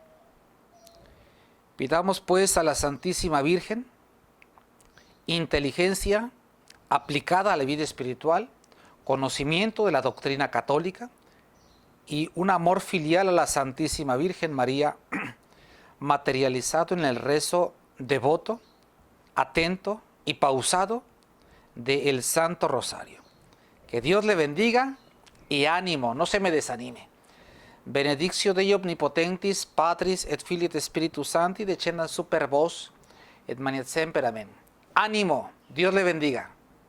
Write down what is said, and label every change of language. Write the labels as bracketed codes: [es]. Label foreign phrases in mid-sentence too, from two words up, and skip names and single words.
[es] Pidamos pues a la Santísima Virgen inteligencia aplicada a la vida espiritual, conocimiento de la doctrina católica y un amor filial a la Santísima Virgen María, materializado en el rezo devoto, atento y pausado del Santo Rosario. Que Dios le bendiga y ánimo, no se me desanime. [la] Benedictio Dei omnipotentis, Patris et Filii et Spiritus Sancti, descendat super vos et manet semper. [es] Amén. Ánimo, Dios le bendiga.